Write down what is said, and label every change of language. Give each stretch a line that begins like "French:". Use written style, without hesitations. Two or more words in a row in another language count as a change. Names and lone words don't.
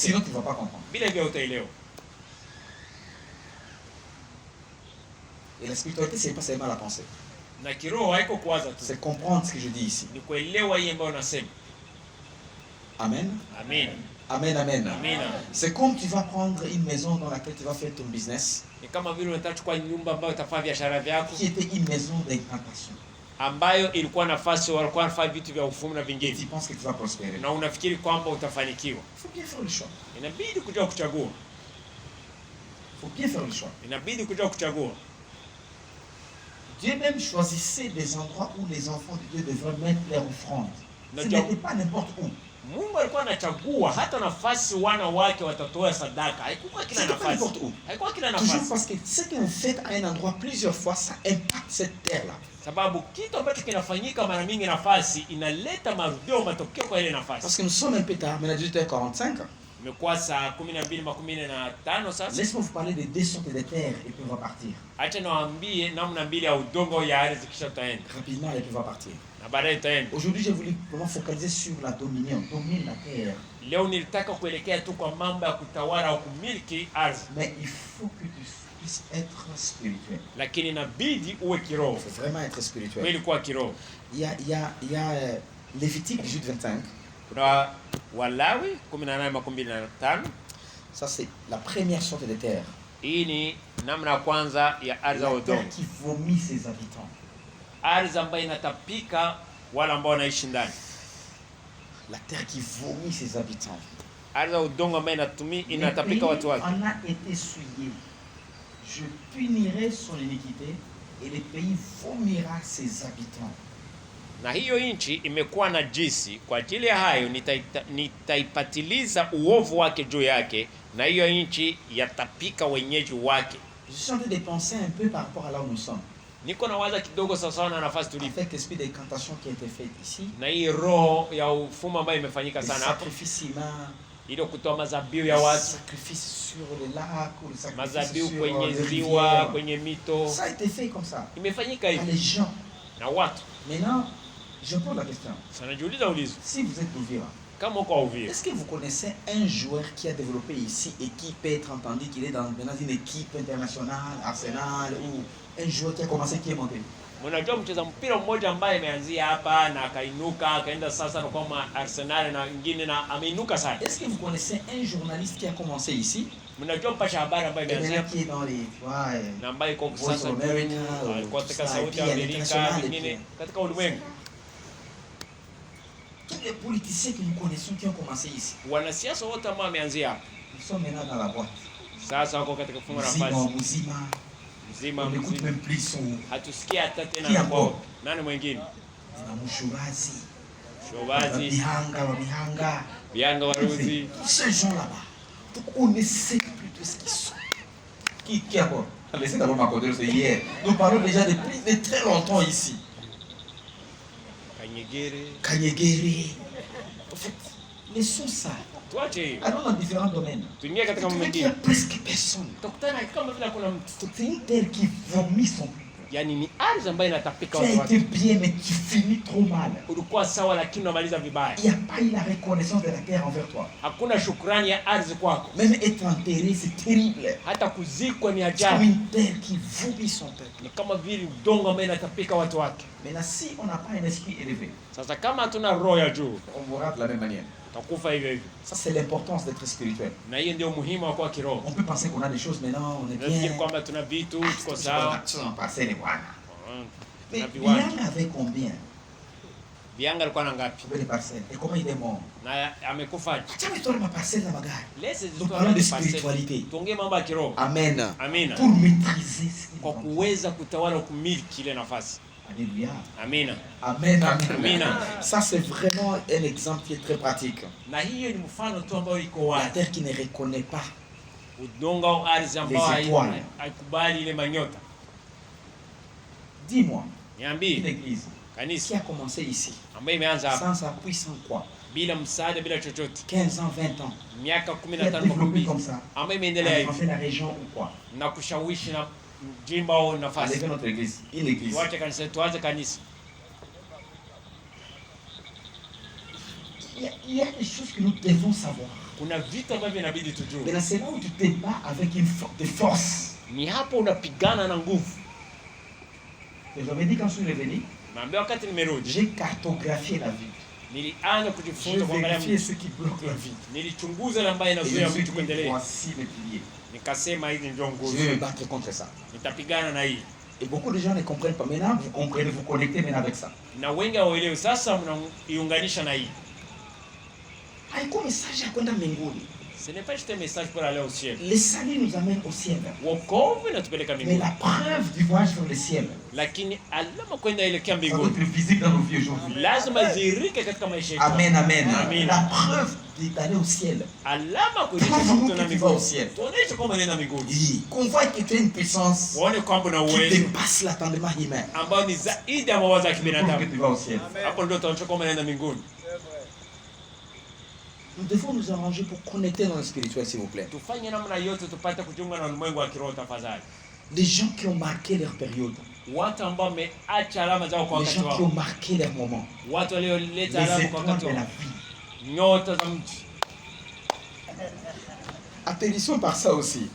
French: Sinon,
Swahili: unasema.
French: tu ne vas pas comprendre.
Swahili: Bila hivyo utaelewa.
French: Et la spiritualité, c'est pas seulement la pensée.
Swahili: Na kiroho haiko kuwaza tu,
French: C'est comprendre ce que je dis ici.
Swahili: ni kuelewa hii ambayo unasema. Amen. Amen. Amen, amen. Amina.
French: C'est comme tu vas prendre une maison dans laquelle tu vas faire ton business,
Swahili: Ni kama vile unataka kuchukua nyumba ambayo utafanya biashara vyako,
French: qui était une maison d'incantation.
Swahili: ambayo ilikuwa nafasi walikuwa wanafanya vitu vya ufumu na
French: Et tu
Swahili: vingine,
French: penses que tu vas prospérer.
Swahili: na unafikiri kwamba utafanikiwa.
French: Il faut bien faire le choix.
Swahili: Inabidi kujua kuchagua,
French: Il faut bien faire le choix.
Swahili: inabidi kujua kuchagua.
French: Dieu même choisissait des endroits où les enfants de Dieu devraient mettre leur offrande. Ce n'était pas n'importe où.
Swahili: Mungu alikuwa anachagua hata nafasi wana wake watatoa sadaka. Haikuwa kila
French: C'était pas
Swahili: nafasi,
French: n'importe où.
Swahili: haikuwa kila
French: Toujours
Swahili: nafasi,
French: parce que ce que vous faites à un endroit plusieurs fois, ça impacte cette terre-là.
Swahili: sababu kitu ambacho kinafanyika mara mingi nafasi inaleta marudio, matokeo kwa ile
French: Parce
Swahili: nafasi.
French: que nous sommes un peu tard, maintenant 18h45.
Swahili: Imekuwa saa 12:15 sasa.
French: Laisse-moi vous parler des deux sortes de terres et puis on va partir.
Swahili: Acha niwaambie namna mbili ya udongo ya ardhi, kisha tutaenda
French: Rapidement et puis on va partir.
Swahili: na baadaye tutaenda.
French: Aujourd'hui, j'ai voulu vraiment focaliser sur la dominion. Domine la terre.
Swahili: Leo nilitaka kuelekea tu kwa mambo ya kutawala au kumiliki ardhi,
French: Mais il faut que tu puisses être spirituel.
Swahili: lakini inabidi uwe
French: Il
Swahili: kiroho.
French: faut vraiment être spirituel.
Swahili: Kweli kuwa kiroho.
French: Il y a Lévitique 18-25.
Swahili: Kuna Walawi 18:25.
French: Ça, c'est la première sorte de terre.
Swahili: Hii ni namna ya kwanza ya ardhi ya
French: La terre
Swahili: udongo,
French: qui vomit ses habitants.
Swahili: ardhi ambayo inatapika wale ambao wanaishi ndani,
French: La terre qui vomit ses habitants.
Swahili: ardhi ya udongo ambayo inatapika
French: Le
Swahili: watu
French: pays
Swahili: wake.
French: en a été souillé. Je punirai son iniquité et le pays vomira ses habitants.
Swahili: Na hiyo nchi imekuwa najisi, kwa ajili ya hayo nitaipatiliza uovu wake juu yake, na hiyo nchi yatapika wenyeji wake.
French: Je suis en train de penser un peu par rapport à là où nous sommes.
Swahili: Niko na waza kidogo sawasawa na nafasi tulipo,
French: Avec l'esprit d'incantation qui a été fait ici,
Swahili: na hii roho ya ufumo ambayo imefanyika
French: les
Swahili: sana hapo,
French: sacrifices humains,
Swahili: ili kutoa mazabiu ya
French: les
Swahili: watu,
French: sacrifices sur les lacs, ou les sacrifices
Swahili: mazabiu
French: sur
Swahili: kwenye
French: les
Swahili: ziwa,
French: rivières.
Swahili: kwenye mito,
French: Ça a été fait comme ça.
Swahili: imefanyika
French: Par les
Swahili: hivi
French: gens.
Swahili: na watu.
French: Maintenant, je pose la question.
Swahili: Sana jiuliza ulizo,
French: Si vous êtes Uvira,
Swahili: kama uko Uvira,
French: est-ce que vous connaissez un joueur qui a développé ici et qui peut être entendu qu'il est dans une équipe internationale, Arsenal, ou un joueur qui a commencé, qui est monté?
Swahili: mnajua mcheza mpira mmoja ambaye ameanzia hapa na akainuka akaenda sasa na kama Arsenal na wengine na ameinuka sana?
French: Est-ce que vous connaissez un journaliste qui a commencé ici
Swahili: Mnajua mpasha habari ambaye
French: et
Swahili: ameanzia
French: maintenant qui est dans les... Ouais,
Swahili: na ambaye iko Voice sasa of America, alikuwa katika
French: tout ça,
Swahili: sauti
French: et
Swahili: ya
French: puis à
Swahili: Amerika
French: l'international, et
Swahili: vingine
French: puis-
Swahili: katika ulimwengu.
French: tous les politiciens que nous connaissons qui ont commencé ici,
Swahili: Wanasiasa wote ambao wameanzia hapa
French: ils sont maintenant dans la boîte.
Swahili: sasa wako katika funga Mzima, nafasi Mzima, mzima
French: on n'écoute
Swahili: mzima,
French: même plus son...
Swahili: hatusikia hata tena
French: Qui
Swahili: na
French: encore?
Swahili: kwa nani mwingine, na Mushubazi, Shobazi, Bihanga, Bianga Waruzi,
French: tous ces gens là-bas. Donc on ne sait plus de ce qu'ils sont. Qui encore? Laissez d'abord m'accorder, c'est hier. Nous parlons déjà de très longtemps ici. Kanyegere. Kanyegere. En fait, laissons ça.
Swahili: Tuache hiyo.
French: Allons dans différents domaines.
Swahili: Tuingie katika
French: Tu
Swahili: mambo
French: vois qu'il y a
Swahili: mengine.
French: presque personne.
Swahili: Tukutana kama vile kuna mtu.
French: C'est une terre qui vomit son peuple.
Swahili: Yaani ni ardhi ambayo inatapika
French: Tu as
Swahili: watu
French: été
Swahili: wake.
French: bien, mais tu finis trop mal.
Swahili: Ulikuwa sawa lakini unamaliza vibaya.
French: Il n'y a pas eu la reconnaissance de la terre envers toi.
Swahili: Hakuna shukrani ya ardhi kwako.
French: Même être enterré, c'est terrible.
Swahili: Hata kuzikwa ni
French: C'est comme
Swahili: ajabu.
French: une terre qui vomit son peuple.
Swahili: Ni kama vile udongo ambao inatapika watu wake.
French: Maintenant, si on n'a pas un esprit élevé,
Swahili: Sasa kama hatuna roho ya juu,
French: on mourra de la même manière.
Swahili: tutakufa hivyo hivyo.
French: Ça, c'est l'importance d'être spirituel.
Swahili: Na hiyo ndio muhimu wa kuwa kiroho.
French: On peut penser qu'on a des choses maintenant, on est
Swahili: Nafikiri
French: bien.
Swahili: kwamba tuna vitu, tuko
French: On
Swahili: sawa.
French: a tout en passé, les voilà. Mais
Swahili: Tuna viwanja.
French: Bianga avait combien?
Swahili: Bianga alikuwa na ngapi?
French: Combien de parcelles? Et comment il est mort?
Swahili: Na amekufa.
French: Tiens, mais toi, ma parcelle, la bagarre. Lese Nous parlons de spiritualité.
Swahili: Tuongee mambo ya kiroho. Amen. Amina.
French: Pour maîtriser ce qu'il
Swahili: Kwa
French: est.
Swahili: kuweza kutawala kumiliki ile nafasi. Alléluia. Amina. Amen, amen. Amina.
French: Ça, c'est vraiment un exemple qui est très pratique.
Swahili: Na hiyo ni mfano tu ambao iko
French: La
Swahili: wazi.
French: terre qui ne reconnaît pas.
Swahili: Udongo au ardhi ambao
French: Les étoiles.
Swahili: haikubali ile manyota.
French: Dis-moi, une
Swahili: Niambie,
French: église qui
Swahili: kanisa
French: a commencé ici,
Swahili: ambayo imeanza hapa
French: sans appui, sans quoi,
Swahili: bila msaada, bila chochote,
French: 15 ans, 20 ans,
Swahili: miaka
French: qui a
Swahili: 15
French: développé
Swahili: makumi,
French: comme ça,
Swahili: ambayo
French: a
Swahili: imeendelea hivi
French: influencé la région ou quoi.
Swahili: na kushawishi na jimbo au
French: Allez
Swahili: nafasi.
French: vers notre église, une église.
Swahili: Tuache kanisa, tuanze kanisa.
French: Il y a des choses que nous devons savoir.
Swahili: Kuna vitu ambavyo inabidi tujue.
French: Mais là, c'est là où tu te bats avec des forces.
Swahili: Ni hapo unapigana na nguvu.
French: que j'avais dit quand je suis revenu,
Swahili: Naambia wakati nimerudi
French: j'ai cartographié la vie.
Swahili: nilianza
French: J'ai
Swahili: kujifunza kuangalia
French: vérifié
Swahili: mtu.
French: ce qui bloque la vie.
Swahili: Nilichunguza yale ambayo
French: Et je
Swahili: inazuia
French: me suis
Swahili: mtu
French: dit,
Swahili: kuendelea.
French: voici les piliers.
Swahili: Nikasema hizi ndio
French: Je
Swahili: nguzo.
French: vais me battre contre ça.
Swahili: Nitapigana na hii.
French: Et beaucoup de gens ne comprennent pas. Maintenant, vous comprenez, vous connectez maintenant avec ça.
Swahili: Na wengi hawaelewi. Sasa mnaiunganisha na hii. Haiko message ya kwenda mbinguni.
French: Ce n'est pas juste un message pour aller au ciel. Le salut nous amène au ciel.
Swahili: Wokovu inatupeleka
French: Mais
Swahili: mbinguni.
French: la preuve du voyage vers le ciel
Swahili: Lakini alama kwenda elekea
French: ça doit
Swahili: mbinguni
French: être visible dans nos vies aujourd'hui.
Swahili: lazima zihirike katika maisha yetu. Amen, amen. Amen.
French: La preuve d'aller au ciel.
Swahili: Alama kuonyesha
French: Prouve-nous
Swahili: kwamba tuna
French: que tu vas au
Swahili: mbinguni.
French: ciel.
Swahili: Tuonyeshe kwamba unaenda mbinguni.
French: Oui. Qu'on voit que tu as une puissance
Swahili: Waone kwamba una
French: qui
Swahili: uwezo
French: dépasse l'attendement humain.
Swahili: ambao ni zaidi ya mawazo ya
French: Prouve que
Swahili: kibinadamu.
French: tu vas au ciel.
Swahili: Hapo ndio tunaonyesha kwamba unaenda mbinguni.
French: Nous devons nous arranger pour connecter dans le spirituel, s'il vous plaît.
Swahili: Tufanye namna yote tupate kujiunga na ulimwengu wa kiroho tafadhali.
French: Les gens qui ont marqué leur période,
Swahili: Watu ambao wameacha alama zao kwa
French: les
Swahili: wakati
French: gens qui
Swahili: wao.
French: ont marqué leur moment,
Swahili: Watu
French: les
Swahili: walioleta alama kwa
French: étoiles
Swahili: wakati
French: de la
Swahili: wao.
French: vie.
Swahili: Nyota za mji.
French: Atterrissons par ça aussi.